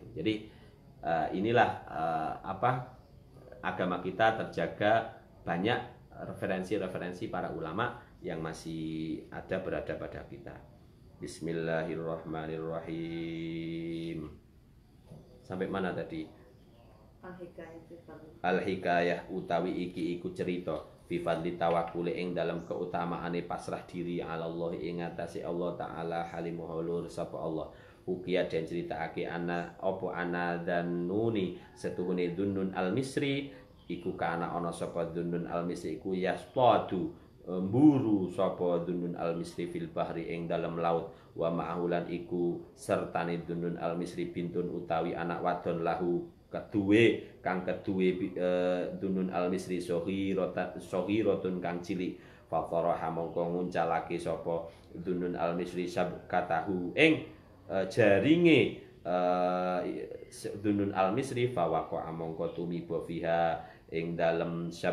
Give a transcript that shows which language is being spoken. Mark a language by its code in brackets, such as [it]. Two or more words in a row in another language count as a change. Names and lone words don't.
[id] Jadi inilah agama kita terjaga banyak referensi-referensi para ulama yang masih ada berada pada kita. [ar] Bismillahirrahmanirrahim. [id] Sampai mana tadi? [ar] Al-hikayah [jv] Al-hikayah utawi iki iku cerita [ar] fi fadli tawakkul [jv] ing dalam keutamaane pasrah diri [ar] ala Allah [jv] ing atase Allah taala halimuhulur sapa Allah. Ukiya dan critakake ana dan nuni setuhune Dunnun al-Misri iku kana ana sapa Dunnun al-Misri iku yastadu mburu sapa Dunnun al-Misri [ar] fil bahri [jv] ing dalam laut [ar] wa ma'ahulan [jv] iku sertane Dunnun al-Misri bintun utawi anak wadon lahu kang keduwe Dunnun al-Misri sohiratun kang cilik fataraha mongko nguncalake sapa Dunnun al-Misri sabkatahu ing jaringe Dunnun al-Misri fawaqa mongko tumiba fiha ing dalem